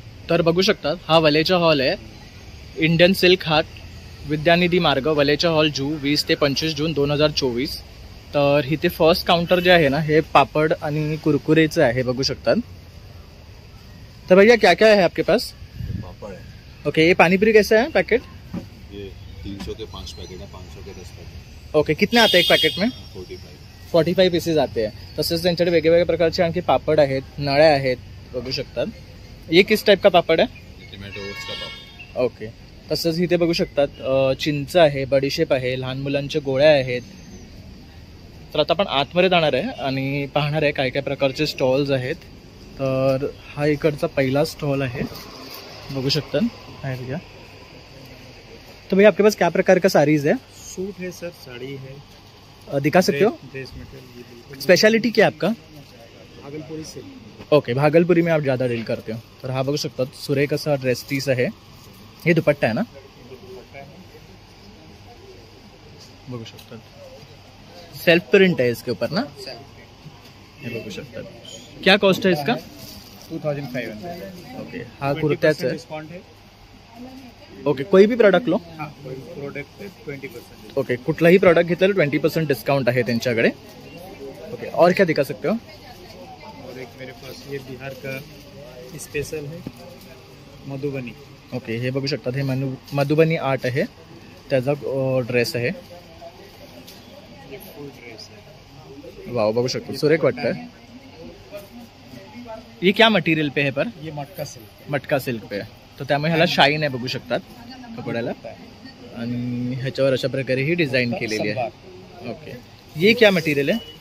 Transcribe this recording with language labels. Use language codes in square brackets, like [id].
[mr] तर बघू शकतात, हा वलेचा हॉल आहे, इंडियन सिल्क हाट, विद्यानिधी मार्ग, वलेचा हॉल, जू. 20 ते 25 जून 2024. तर इथे फर्स्ट काउंटर जे आहे ना, हे पापड आणि कुरकुरेचं आहे, बघू शकतात. [hi] तर भैया क्या क्या है आपके पास? पापड़ है. ओके, ये पानीपुरी कैसा है पैकेट? ये 300 के 5 पैकेट है, 500 के 10 पैकेट. ओके, कितने आते हैं एक पॅकेट में? 45 पीसेस आते हैं. [mr] तसेच त्यांच्याकडे वेगवेगळ्या प्रकारचे आणखी पापड आहेत, नळ्या आहेत, बघू शकतात. [hi] ये किस टाइप का पापड है? टोमॅटो ओट्स का पापड. [en] Okay. [mr] तसंच इथे बघू शकतात चिंच आहे, बडीशेप आहे, लहान मुलांच्या गोळ्या आहेत. तर आता आपण आतमध्ये जाणार आहे आणि पाहणार आहे काय काय प्रकारचे स्टॉल्स आहेत. तर हा इकडचा पहिला स्टॉल आहे, बघू शकता. [hi] भैया, तो भैया आपके पास क्या प्रकार का साड़ीज है? सूट है सर, साड़ी है. दिखा सकते हो? Dress material. स्पेशलिटी क्या है आपका? भागलपुरी सिल्क. ओके, भागलपुरी में आप ज़्यादा डील करते हो. [mr] तर हा बघू शकता, सुरेख असा ड्रेस पीस आहे. हे दुपट्टा आहे ना, बघू शकतात. [hi] सेल्फ प्रिंट है इसके ऊपर ना, ये [mr] बघू शकतात. [hi] क्या कॉस्ट है इसका? 2500. [mr] ओके, हा कुर्त्याचा आहे. [hi] डिस्काउंट है. ओके, कोई भी प्रोडक्ट लो. हाँ, कोई प्रोडक्ट पे 20%. [mr] ओके, कुठलाही प्रोडक्ट घेतलं 20% डिस्काउंट आहे त्यांच्याकडे. [hi] ओके, और क्या दिखा सकते हो? और एक मेरे पास ये बिहार का स्पेशल है, मधुबनी. [mr] ओके, हे बघू शकतात, हे मधुबनी आर्ट आहे, त्याचा ड्रेस आहे. [hi] ये फुल ड्रेस है. [mr] वाव, बघू शकतो, सुरेख वाटतं. [hi] ये क्या मटेरियल पे है? पर ये मटका सिल्क. [mr] मटका सिल्क पे आहे. तर त्यामुळे ह्याला शाईन आहे, बघू शकतात कपड्याला. आणि ह्याच्यावर अशा प्रकारे ही डिझाईन केलेली आहे. ओके, [hi] ये क्या मटेरियल है?